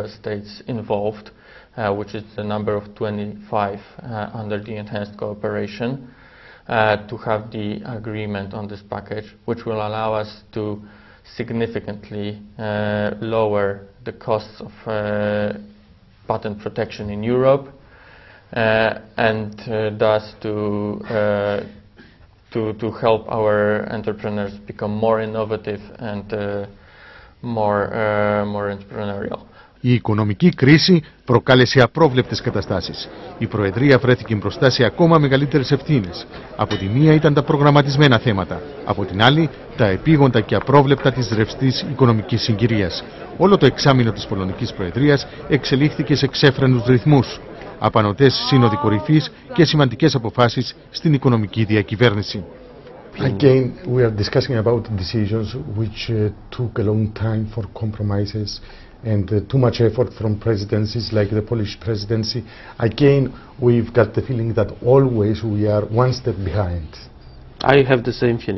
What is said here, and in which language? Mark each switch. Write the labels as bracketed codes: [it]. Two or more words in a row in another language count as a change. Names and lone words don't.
[en] states involved, which is the number of 25 under the enhanced cooperation, to have the agreement on this package, which will allow us to significantly lower the costs of patent protection in Europe, and thus to help our entrepreneurs become more innovative and more entrepreneurial. [el] Η οικονομική κρίση προκάλεσε απρόβλεπτες καταστάσεις. Η Προεδρία βρέθηκε μπροστά σε ακόμα μεγαλύτερες ευθύνες. Από τη μία ήταν τα προγραμματισμένα θέματα, από την άλλη τα επίγοντα και απρόβλεπτα της ρευστής οικονομικής συγκυρίας. Όλο το εξάμηνο της Πολωνικής Προεδρίας εξελίχθηκε σε ξέφρενους ρυθμούς. Απανωτές σύνοδοι κορυφής και σημαντικές αποφάσεις στην οικονομική διακυβέρνηση. [en] Again, we are discussing about decisions which took a long time for compromises and too much effort from presidencies like the Polish presidency. Again, we've got the feeling that always we are one step behind. I have the same feeling.